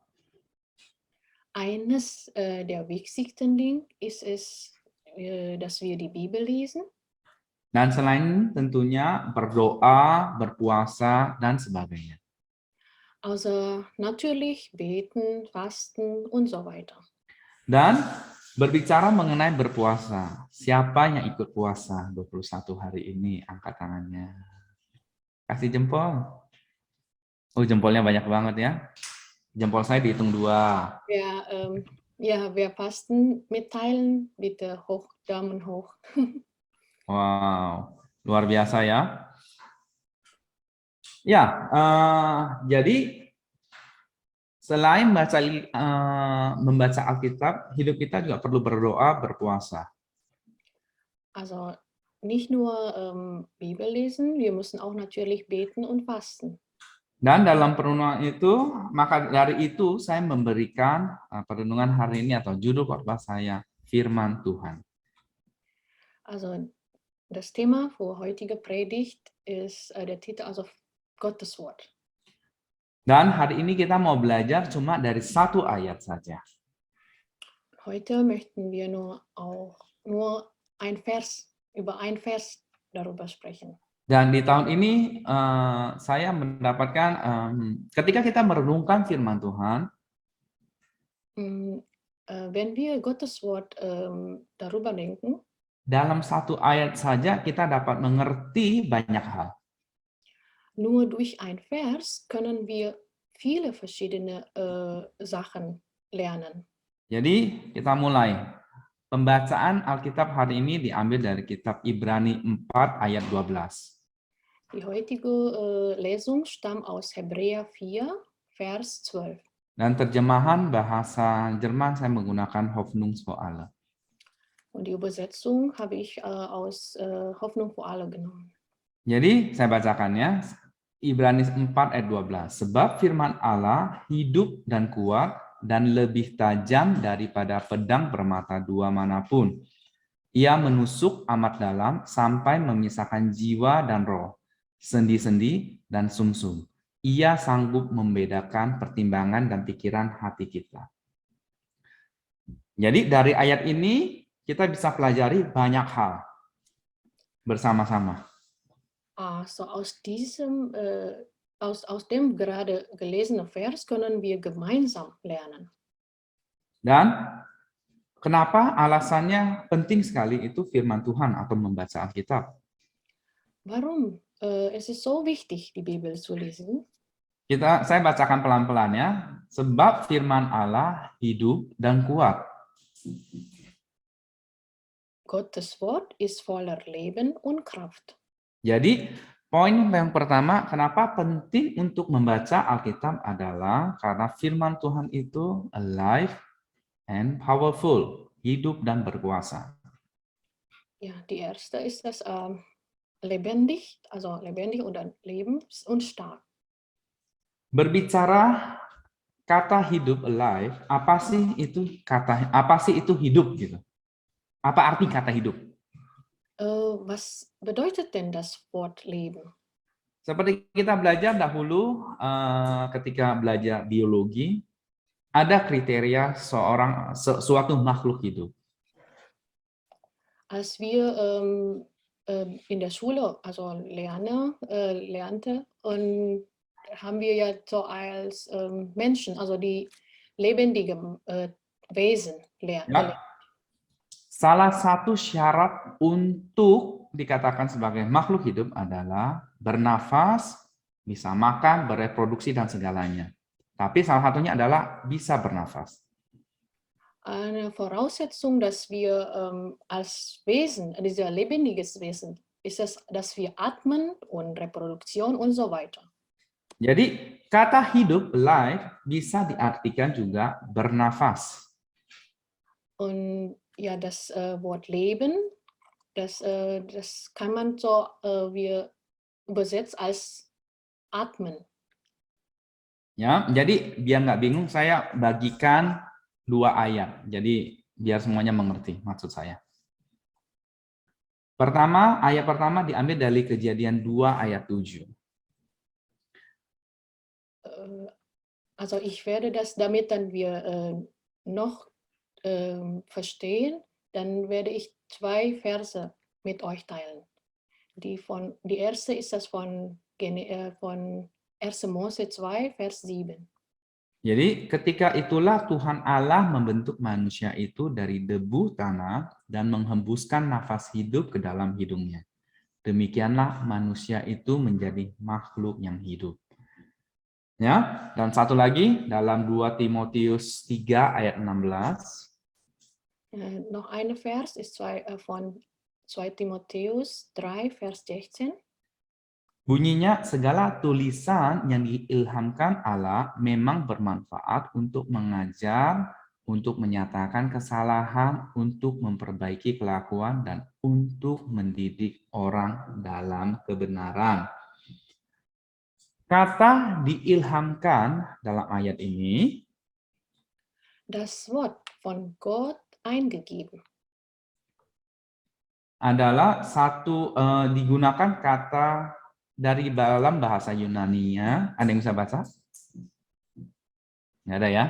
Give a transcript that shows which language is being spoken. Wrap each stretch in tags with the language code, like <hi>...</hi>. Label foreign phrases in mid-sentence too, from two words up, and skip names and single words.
<de>Eines der wichtigsten Dinge ist es, dass wir die Bibel lesen.</de> <id>Dan selain tentunya berdoa, berpuasa, dan sebagainya.</id> <de>Also natürlich beten, fasten und so weiter.</de> <id>Dan berbicara mengenai berpuasa, siapa yang ikut puasa 21 hari ini? Angkat tangannya. Kasih jempol. Oh, jempolnya banyak banget ya. Jempol saya dihitung 2.</id> <de>Wer fasten mitteilen, bitte hoch, Daumen hoch.</de> <id>Wow, luar biasa ya. Ya, jadi selain membaca Alkitab, hidup kita juga perlu berdoa, berpuasa.</id> <de>Also nicht nur Bibel lesen, wir müssen auch natürlich beten und fasten.</de> <id>Dan dalam perenungan itu, maka dari itu saya memberikan perenungan hari ini atau judul khotbah saya, Firman Tuhan.</id> <de>Also das Thema für heutige Predigt ist der Titel, also Gottes Wort.</de> <id>Dan hari ini kita mau belajar cuma dari 1 ayat saja.</id> <de>Heute möchten wir über ein Vers darüber sprechen.</de> <id>Dan di tahun ini saya mendapatkan ketika kita merenungkan firman Tuhan,</id> <de>Wenn wir Gottes Wort darüber denken,</de> <id>dalam satu ayat saja kita dapat mengerti banyak hal.</id> <de>nur durch ein Vers können wir viele verschiedene Sachen lernen.</de> <id>Jadi kita mulai. Pembacaan Alkitab hari ini diambil dari kitab Ibrani 4 ayat 12.</id> <de>Die heutige Lesung stammt aus Hebräer 4, Vers 12.</de> <id>Dan terjemahan bahasa Jerman saya menggunakan Hoffnung für alle.</id> <de>Und die Übersetzung habe ich aus Hoffnung für alle genommen.</de> <id>Jadi saya bacakannya, Ibrani 4 ayat 12. Sebab firman Allah hidup dan kuat dan lebih tajam daripada pedang bermata dua manapun. Ia menusuk amat dalam sampai memisahkan jiwa dan roh, sendi-sendi dan sumsum. Ia sanggup membedakan pertimbangan dan pikiran hati kita. Jadi dari ayat ini kita bisa pelajari banyak hal bersama-sama.</id> <de>So aus dem gerade gelesenen Vers können wir gemeinsam lernen.</de> <id>Dan kenapa alasannya penting sekali itu firman Tuhan atau membaca Alkitab?</id> <de>Warum es ist so wichtig, die Bibel zu lesen?</de> <id>Saya bacakan pelan-pelan ya. Sebab firman Allah hidup dan kuat.</id> <de>Gottes Wort ist voller Leben und Kraft.</de> <id>Jadi poin yang pertama, kenapa penting untuk membaca Alkitab adalah karena firman Tuhan itu</id> <en>alive and powerful,</en> <id>hidup dan berkuasa.</id> <de>Ja, die erste ist das lebendig, also lebendig und lebens und stark.</de> <id>Berbicara kata hidup alive, apa sih itu hidup gitu? Apa arti kata hidup?</id> <de>Was bedeutet denn das Wort Leben?</de> <id>Seperti kita belajar dahulu ketika belajar biologi, ada kriteria suatu makhluk hidup.</id> <de>Als wir in der Schule also lernte, und haben wir ja so als Menschen, also die lebendigen Wesen lernen.</de> <id>Ya. Salah satu syarat untuk dikatakan sebagai makhluk hidup adalah bernafas, bisa makan, bereproduksi, dan segalanya. Tapi salah satunya adalah bisa bernafas.</id> <de>Eine Voraussetzung, dass wir als Wesen, dieser lebendiges Wesen, ist es, dass wir atmen und Reproduktion und so weiter.</de> <id>Jadi kata hidup, life, bisa diartikan juga bernafas.</id> <de>Und ja, das Wort Leben, das kann man so wir übersetzt als atmen.</de> <id>Ya, jadi biar nggak bingung, saya bagikan 2 ayat. Jadi biar semuanya mengerti maksud saya. Ayat pertama diambil dari Kejadian 2 ayat 7.</id> <de>Also ich werde das, damit dann wir noch verstehen, dann werde ich 2 Verse mit euch teilen. Die erste ist das von 1. Mose 2, Vers 7.</de> <id>Jadi ketika itulah Tuhan Allah membentuk manusia itu dari debu tanah dan menghembuskan nafas hidup ke dalam hidungnya. Demikianlah manusia itu menjadi makhluk yang hidup. Ya, dan satu lagi dalam 2 Timotius 3 ayat 16.</id> <de>Noch ein Vers ist von 2 Timotheus 3, Vers 16.</de> <id>Bunyinya, segala tulisan yang diilhamkan Allah memang bermanfaat untuk mengajar, untuk menyatakan kesalahan, untuk memperbaiki kelakuan, dan untuk mendidik orang dalam kebenaran. Kata diilhamkan dalam ayat ini,</id> <de>das Wort von Gott eingegeben,</de> <id>adalah digunakan kata dari dalam bahasa Yunani-nya. Ada yang bisa baca? Nggak ada ya?</id>